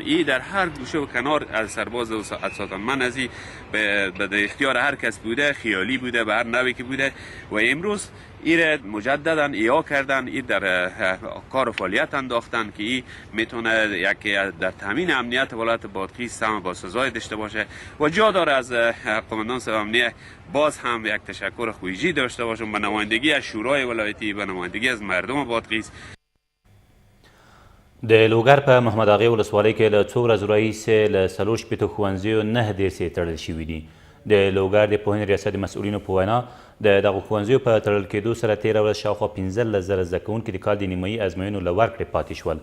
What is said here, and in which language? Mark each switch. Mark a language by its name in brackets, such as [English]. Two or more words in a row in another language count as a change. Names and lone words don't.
[Persian] این در هر گوشه و کنار از سرباز و ساتنمن از این به اختیار هر کس بوده، خیالی بوده، به هر نوعی که بوده و امروز این مجددا ایا کردن، این در کار و فعالیت انداختن که این میتونه یک در تامین امنیت ولایت بادغیس هم با سزای داشته باشه و جا داره از قماندان صاحب امنیه باز هم یک تشکر ویژه‌ای داشته باشم به نمایندگی از شورای ولایتی، به نمایندگی از مردم بادغیس. [Pashto] د لوګر په محمد اغې ولسوالۍ کې له څو ورځو راهیسې له 4 شپېتو ښوونځیو 9 دیرسې تړل شوي دي. د لوګر د پوهنې ریاست د مسؤلینو په وینا د دغو ښوونځیو په تړل کېدو سره تېره ورځ شاوخوا 15,000 زده کوونکي د کال د نیمایي ازموینو له ورکړې پاتې شول.